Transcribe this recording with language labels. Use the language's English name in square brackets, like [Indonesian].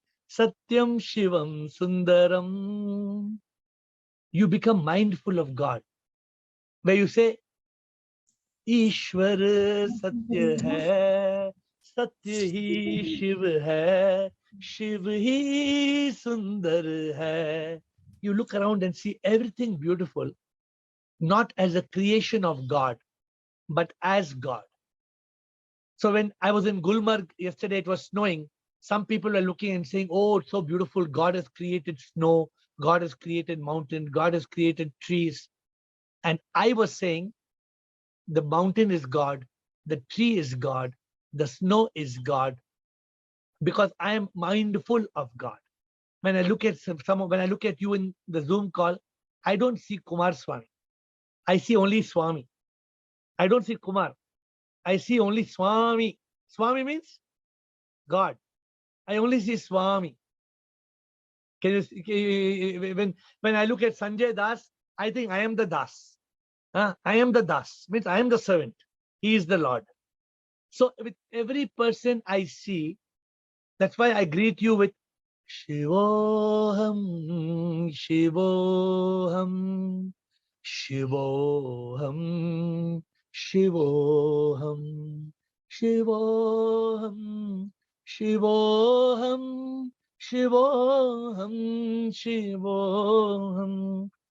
[Sanskrit] Satyam Shivam Sundaram. [English] You become mindful of God. Where you say, [Hindi] Ishwar Satya hai, सत्य ही शिव है, शिव ही सुंदर है. [English] You look around and see everything beautiful, not as a creation of God, but as God. So when I was in Gulmarg yesterday, it was snowing. Some people were looking and saying, oh, it's so beautiful. God has created snow. God has created mountain. God has created trees. And I was saying, the mountain is God. The tree is God. The snow is God. Because I am mindful of God. When I look at when I look at you in the Zoom call, I don't see Kumar Swami. I see only Swami. I don't see Kumar. I see only Swami. Swami means God. I only see Swami. Can you, when I look at Sanjay Das, I think I am the Das. I am the Das, means I am the servant. He is the Lord. So with every person I see, that's why I greet you with Shivoham, Shivoham, Shivoham, Shivoham, Shivoham, Shivoham, Shivoham, Shivoham.